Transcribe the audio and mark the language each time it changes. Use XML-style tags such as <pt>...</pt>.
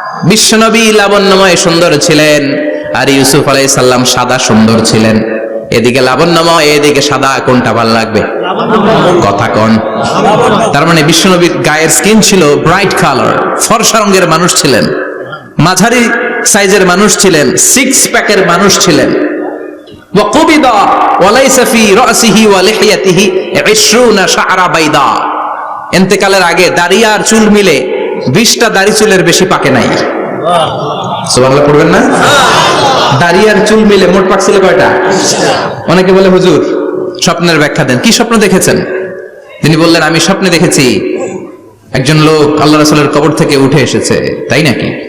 <bn>বিশ্বনবী লাবণ্যময় সুন্দর ছিলেন, আর ইউসুফ আলাইহিস সালাম সাদা সুন্দর ছিলেন। এদিকে লাবণ্যময়, এদিকে সাদা, কোনটা ভালো লাগবে? কথা কোন? তার মানে বিশ্বনবীর গায়ের স্কিন ছিল ব্রাইট কালার, ফর্সা রঙের মানুষ ছিলেন, মাঝারি সাইজের মানুষ ছিলেন, সিক্স প্যাকের মানুষ ছিলেন।</bn> <ar>وقبض وليس في رأسه ولحيته 20 شعرة بيضاء।</ar> <bn>ইন্তেকালের আগে দাড়ি আর চুল মিলে 20টা দাড়ি চুলের বেশি পাকে নাই। সুবহানাল্লাহ পড়বেন না? দাড়ি আর চুল মিলে মোট পাকছিল কয়টা? অনেকে বলে হুজুর স্বপ্নের ব্যাখ্যা দেন, কি স্বপ্ন দেখেছেন? তিনি বললেন, আমি স্বপ্নে দেখেছি একজন লোক আল্লাহ রাসূলের কবর থেকে উঠে এসেছে। তাই নাকি?</bn>